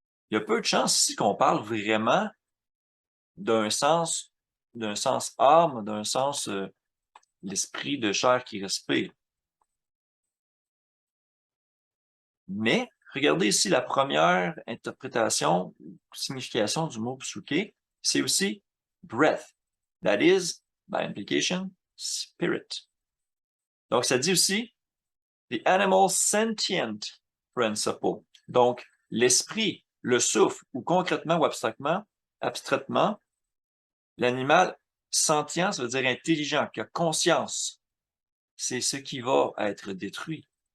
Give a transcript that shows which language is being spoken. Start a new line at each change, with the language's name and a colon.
French: Il y a peu de chances ici qu'on parle vraiment d'un sens âme, d'un sens l'esprit de chair qui respire. Mais, regardez ici la première interprétation, signification du mot psuké, c'est aussi
English: breath. That is, by implication, spirit.
French: Donc, ça dit aussi
English: the animal sentient principle.
French: Donc, l'esprit, le souffle, ou concrètement ou abstraitement, l'animal sentient, ça veut dire intelligent, qui a conscience. C'est ce qui va être détruit.